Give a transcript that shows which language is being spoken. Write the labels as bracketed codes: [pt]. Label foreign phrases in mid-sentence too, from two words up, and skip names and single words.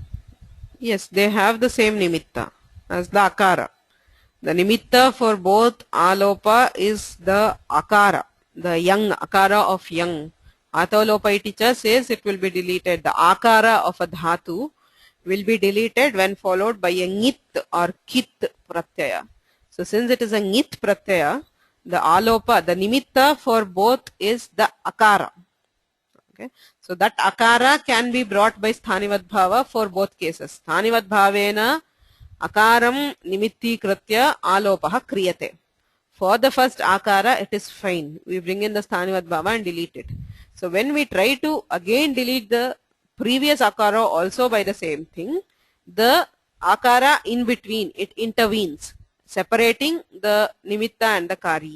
[en] Yes, they have the same nimitta as the akara. The nimitta for both alopa is the akara, the yang, [sa] akara of yang. Atolopa iticha [en] says it will be deleted. The akara of a dhatu will be deleted when followed by a ngit or kit pratyaya. So since it is a [sa] ngit pratyaya, [en] the alopa, the nimitta for both is the akara. Okay, so that akara can be brought by [sa] sthanivad bhava [en] for both cases. [sa] Sthanivad bhavena akaram nimitti kritya alopaha kriyate. [en] For the first akara, it is fine. We bring in the [sa] sthanivad bhava [en] and delete it. So when we try to again delete the previous akara also by the same thing, the akara in between, it intervenes, separating the nimitta and the kari.